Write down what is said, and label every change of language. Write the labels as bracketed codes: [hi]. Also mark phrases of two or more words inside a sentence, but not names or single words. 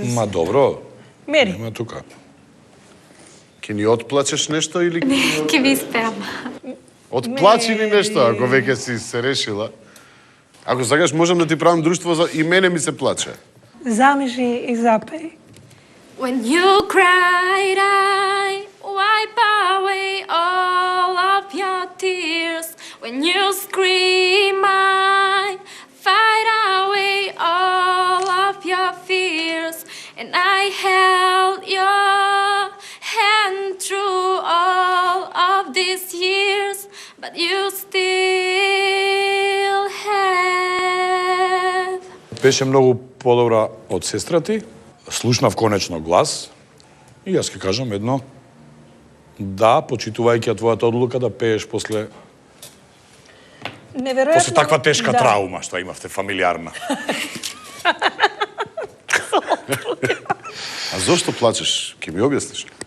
[mk] Ма добро. Мери. Нема тука. Ке ни отплачеш нешто или... Ке ви спеам. Отплачи ни нешто, ако веќе си се решила. Ако сакаш, можам да ти правам друштво за... И мене ми се плаче. Замежи и запеј. [en] When you cried, I wipe away all of your tears. When you scream, I fight away all of your fears. And I held your hand through all of these years, but you still have. [mk] Беше многу подобра од сестра ти. Слушнав конечно глас и јас ќе кажам едно да, почитувајќи твојата одлука да пееш после Неверојатно. таква тешка траума што имавте фамилиарна. А зошто плачеш? Ке ми објасниш?